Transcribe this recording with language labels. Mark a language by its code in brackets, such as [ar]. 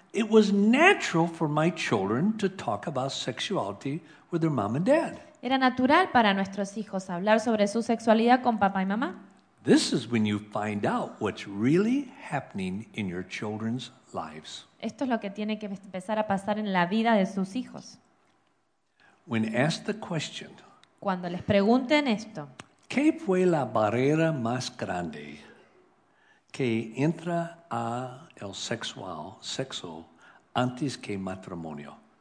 [en] It was natural for my children to talk about sexuality with their mom and dad. [es] Era natural para nuestros hijos hablar sobre su sexualidad con papá y mamá. [en] This is when you find out what's really happening in your children's lives. [es] Esto es lo que tiene que empezar a pasar en la vida de sus hijos. [en] When asked the question. [es] Cuando les pregunten esto. ¿Qué fue la barrera más grande que entra a el sexual, sexo antes que matrimonio?